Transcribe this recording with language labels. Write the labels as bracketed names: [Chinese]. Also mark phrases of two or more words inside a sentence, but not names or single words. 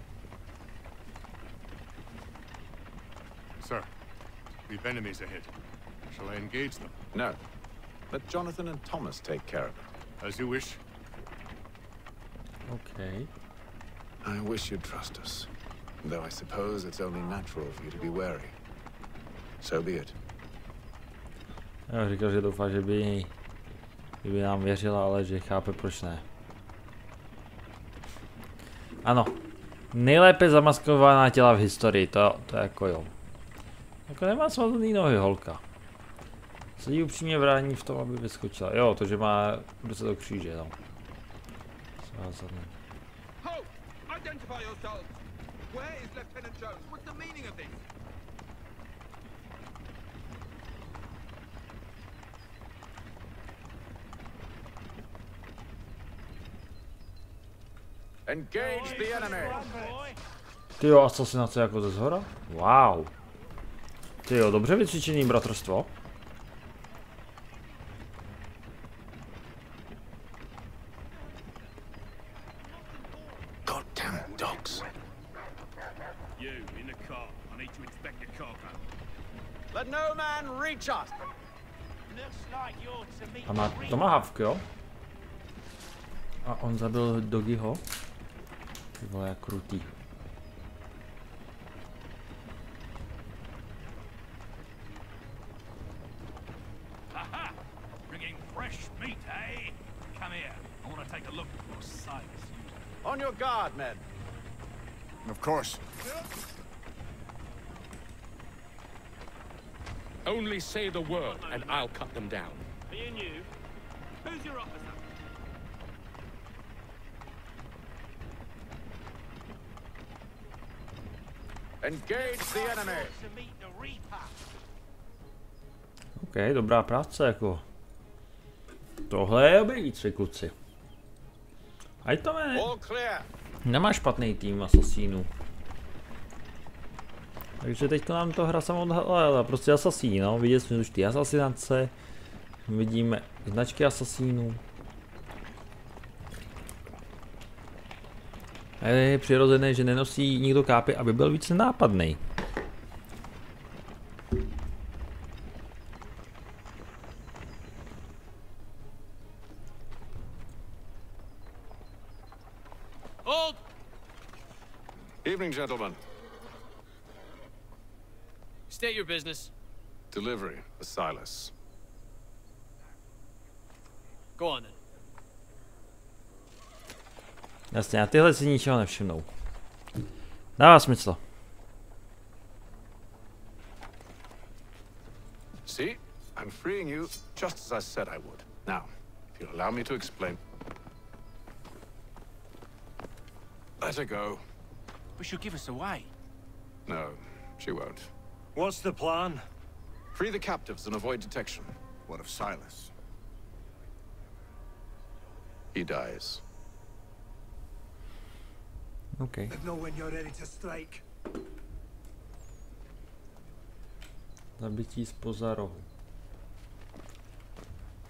[English] Sir, we've enemies ahead. Shall I engage them? No. Let Jonathan and Thomas take care of it. As you wish. Okay. I wish you'd trust us. Though I suppose it's only natural for you to be wary. So be it. [Czech] Já říkal, že doufá, že by nám věřila, ale že chápe, proč ne. Ano. Nejlépe zamaskovaná těla v historii, to jako jo. Jako nemá svazný nohy, holka. Sedí upřímně brání v tom, aby vyskočila. Jo, to, že má ruce do kříže, no. Svázaný. [English] Where is Lieutenant Jones? What's the meaning of this? Engage the enemy. [Czech] Tyjo, asasinace jako ze zhora? Wow. Tyjo, dobře vycvičený bratrstvo. [English] Goddamn dogs. You in the car. I need to inspect the cargo. Let no man reach us. [Czech] A má tomahawk, jo? A on zabil Doggyho. Ty vole, jak krutý. Aha! [English] Bringing fresh meat, eh? Come here. I want to take a look at your Silas. On your guard, men. Of course. Only say the word, and I'll cut them down. Me and you. Who's your officer? Engage the enemy. [Czech] OK, dobrá práce, jako. Tohle je obějící, kluci. Ať to nemá špatný tým asasínů. Takže teď to nám to hra samotná, prostě asasíni, no. Viděli jsme už ty asasinace. Vidíme značky asasínů. A je přirozené, že nenosí nikdo kápy, aby byl více nápadný. [English] Hold! Evening, gentlemen. State your business. Delivery for Silas. Go on then. [Czech] Jasně, a tyhle si ničeho nevšimnou. Dává smysl. [English] See? I'm freeing you just as I said I would. Now, if you'll allow me to explain. Let her go. But she'll give us away. No, she won't. What's the plan? Free the captives and avoid detection. What of Silas? He dies. Okay. Let know when you're ready to strike. [Czech] Zabití zpoza rohu.